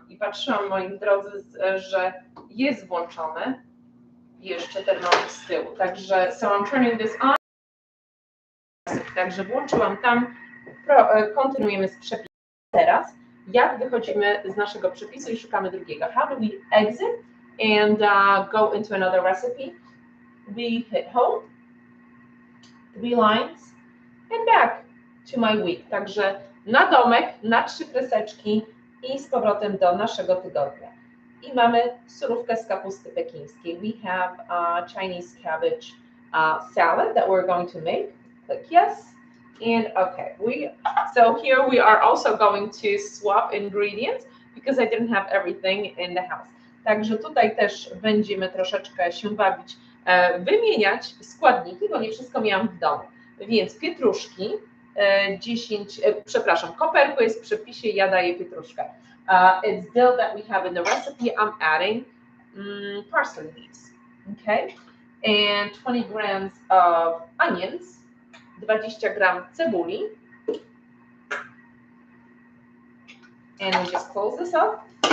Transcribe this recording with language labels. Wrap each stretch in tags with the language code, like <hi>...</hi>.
<pl>I patrzyłam, moi drodzy, że jest włączony jeszcze Thermomix z tyłu. Także</pl> <en>so I'm turning this on.</en> <pl>Także włączyłam tam. Kontynuujemy z przepisem. Teraz, jak wychodzimy z naszego przepisu i szukamy drugiego?</pl> <en>How do we exit and go into another recipe? We hit home, 3 lines, and back to my week.</en> <pl>Także na domek, na 3 kreseczki I z powrotem do naszego tygodnia. I mamy surówkę z kapusty pekińskiej.</pl> <en>We have Chinese cabbage salad that we're going to make. Click yes. And okay, so here we are also going to swap ingredients because I didn't have everything in the house.</en> <pl>Także tutaj też będziemy troszeczkę się bawić, wymieniać składniki, bo nie wszystko miałam w domu. Więc pietruszki, 10, przepraszam, koperku jest w przepisie, ja daję pietruszkę.</pl> <en>It's dill that we have in the recipe. I'm adding parsley leaves, okay? And 20 grams of onions,</en> <pl>20 gram cebuli.</pl> <en>And we just close this up.</en>